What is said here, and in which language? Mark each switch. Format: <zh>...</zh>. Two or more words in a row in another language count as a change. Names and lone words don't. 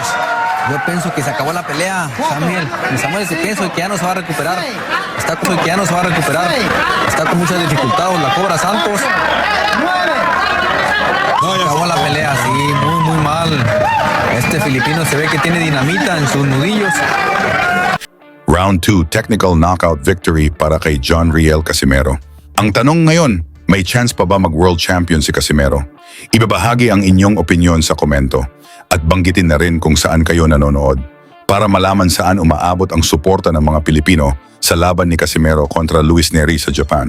<es>Yo pienso que se acabó la pelea, Samuel. Samuel, pienso que ya no se va a recuperar. Está como que ya no se va a recuperar. Está con muchas dificultades. La cobra Santos. Se acabó la pelea, sí, muy mal. Este filipino se ve que tiene dinamita en sus nudillos.</es> <en>Round 2, technical knockout victory para kay John Riel Casimero.</en> <tl>Ang tanong ngayon, may chance pa ba mag-</tl> <en>world champion</en> <tl>si Casimero? Ibabahagi ang inyong opinyon sa komento at banggitin na rin kung saan kayo nanonood para malaman saan umaabot ang suporta ng mga Pilipino sa laban ni Casimero kontra Luis Neri sa Japan.</tl>